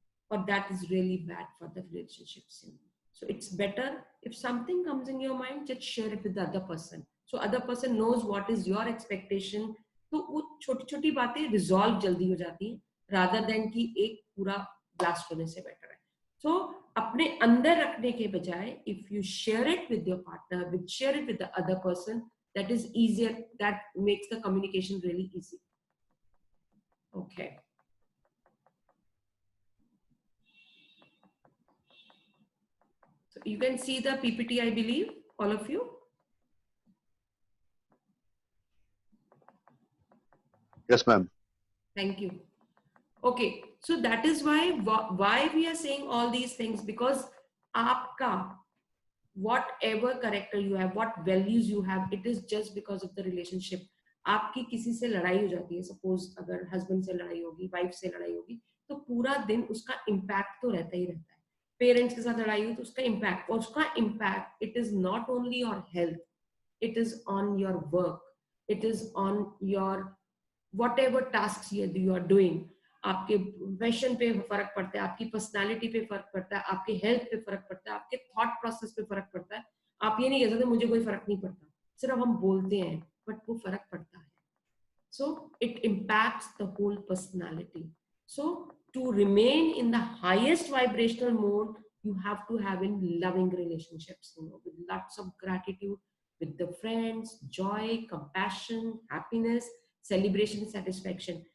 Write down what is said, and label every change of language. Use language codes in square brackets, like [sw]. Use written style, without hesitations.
[en] और that is really bad for the relationships. So it's better if something comes in your mind, just share it with the other person. So other person knows what is your expectation. [hi] तो वो छोटी छोटी बातें resolve जल्दी हो जाती हैं, rather than कि एक पूरा ब्लास्ट होने से बेटर है. [en] so [hi] अपने अंदर रखने के बजाय, [en] If you share it with your partner, share it with the other person, that is easier, that makes the communication really easy. Okay. So you can see the PPT, I believe, all of you. Yes, ma'am. Thank you. Okay, so that is why we are saying all these things, because aapka, whatever character you have, what values you have, it is just because of the relationship. [hi] आपकी किसी से लड़ाई हो जाती है, suppose अगर husband से लड़ाई होगी, वाइफ से लड़ाई होगी, तो पूरा दिन उसका इम्पैक्ट तो रहता ही रहता है. पेरेंट्स के साथ लड़ाई हुई तो उसका इम्पैक्ट, [en] और उसका impact it is not only your health, it is on your work, it is on your whatever tasks you are doing. [hi] आपके प्रोफेशन पे फर्क पड़ता है, आपकी पर्सनालिटी पे फर्क पड़ता है, आपके हेल्थ पे फर्क पड़ता है, आपके थॉट प्रोसेस पे फर्क पड़ता है. आप ये नहीं कह सकते मुझे कोई फर्क नहीं पड़ता, सिर्फ हम बोलते हैं, बट वो फर्क पड़ता है. [en] So it impacts the whole personality. So to remain in the highest vibrational mode, you have to have in loving relationships, you know, with lots of gratitude, with the friends, joy, compassion, happiness, celebration, satisfaction.